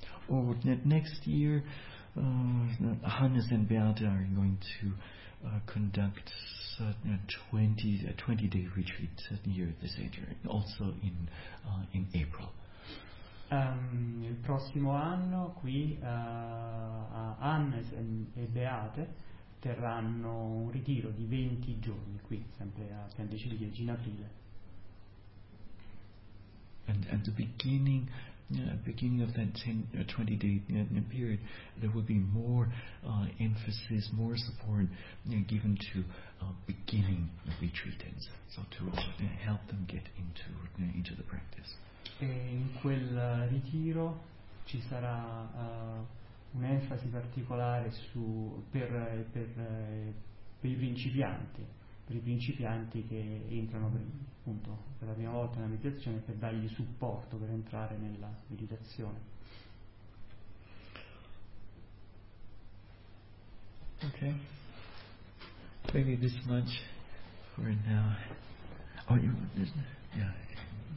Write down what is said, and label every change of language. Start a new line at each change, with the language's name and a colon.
English: Oh, next year, Hannes and Beate are going to conduct a 20-day retreat here at the center, also in April.
Italian: Il prossimo anno qui Hannes e Beate terranno un ritiro di 20 giorni qui, sempre a Piantici di Ghiaggi, in aprile.
English: And the beginning. Beginning of that 20-day period, there will be more emphasis, more support given to beginning retreatants, so to help them get into the practice.
Italian: E in quel ritiro ci sarà un'enfasi particolare per i principianti che entrano appunto per la prima volta nella meditazione, per dargli supporto per entrare nella meditazione.
English: Ok, maybe this much for now. Oh, yeah.